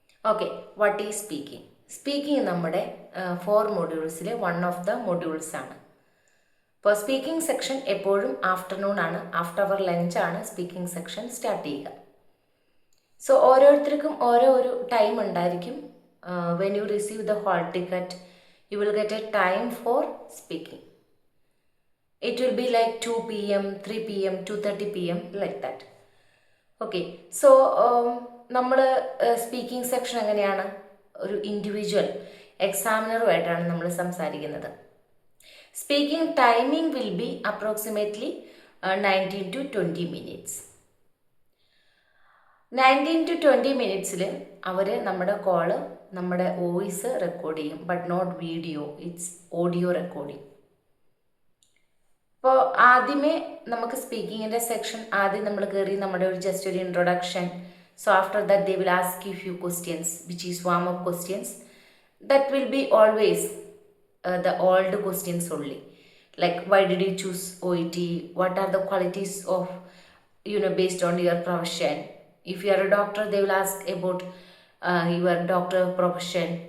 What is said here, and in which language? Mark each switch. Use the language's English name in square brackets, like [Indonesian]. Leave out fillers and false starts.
[English] Okay, what is speaking? [Malayalam] Speaking നമ്മുടെ 4 മൊഡ്യൂൾസിലെ one of the modules ആണ്. ഇപ്പോൾ സ്പീക്കിംഗ് സെക്ഷൻ എപ്പോഴും ആഫ്റ്റർനൂൺ ആണ്, [English] after our lunch [Malayalam] ആണ് സ്പീക്കിംഗ് സെക്ഷൻ സ്റ്റാർട്ട് ചെയ്യുക. സോ ഓരോരുത്തർക്കും ഓരോ ഒരു ടൈം ഉണ്ടായിരിക്കും. [English] When you receive the hall ticket, you will get a time for speaking. It will be like 2 p.m., 3 p.m., 2:30 p.m. like that. Okay, so [Malayalam] നമ്മൾ speaking section എങ്ങനെയാണ്? ഒരു individual എക്സാമിനറുമായിട്ടാണ് നമ്മൾ സംസാരിക്കുന്നത്. [English] Speaking timing will be approximately 19 to 20 minutes. [Malayalam] 19 to 20 മിനിറ്റ്സിൽ അവർ നമ്മുടെ call, നമ്മുടെ voice record ചെയ്യും. [English] But not video, it's audio recording. [Malayalam] ഇപ്പോൾ ആദ്യമേ നമുക്ക് സ്പീക്കിങ്ങിൻ്റെ സെക്ഷൻ ആദ്യം നമ്മൾ കയറി നമ്മുടെ ജസ്റ്റ് ഒരു introduction. [English] So after that they will ask you few questions which is warm up questions. That will be always the old questions only, like why did you choose OET, what are the qualities of based on your profession. If you are a doctor, they will ask about your doctor profession.